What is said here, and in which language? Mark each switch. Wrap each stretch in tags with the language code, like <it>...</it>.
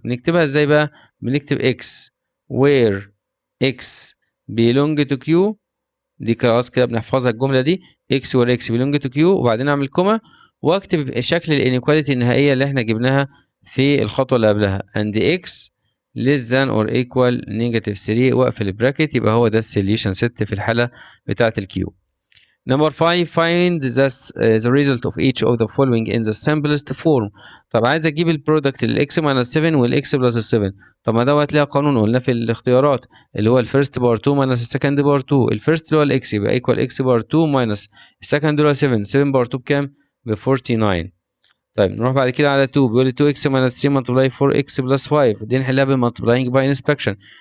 <ar>بنكتبها ازاي بقى؟ بنكتب</ar> <en>x where x belong to q،</en> <ar>دي خلاص كده بنحفظها الجملة دي x where x belong to q، وبعدين اعمل كوما واكتب شكل الانيكواليتي النهائية اللي احنا جبناها في الخطوة اللي قبلها</ar> <en>and x less than or equal negative 3</en> <ar>واقفل البراكت. يبقى هو ده السوليوشن ست في الحالة بتاعة الكيو.</ar> <en>Number 5 find the result of each of the following in the simplest form.</en> <ar>طب عايز اجيب البرودكت الاكس ماينس 7 والاكس بلس 7. طب ما دوت ليها قانون قلنا في الاختيارات اللي هو الفيرست بار 2 ماينس السكند بار 2. الفيرست اللي هو الاكس يبقى ايكوال اكس بار 2 ماينس السكند اللي هو 7، 7 بار 2 بكام؟ ب 49. طيب نروح بعد كده على 2 بيقول لي</ar> <en>2x minus 3 multiply 4x plus 5،</en> <ar>دي نحلها بالمالتبلاينج باي انسبكشن.</ar>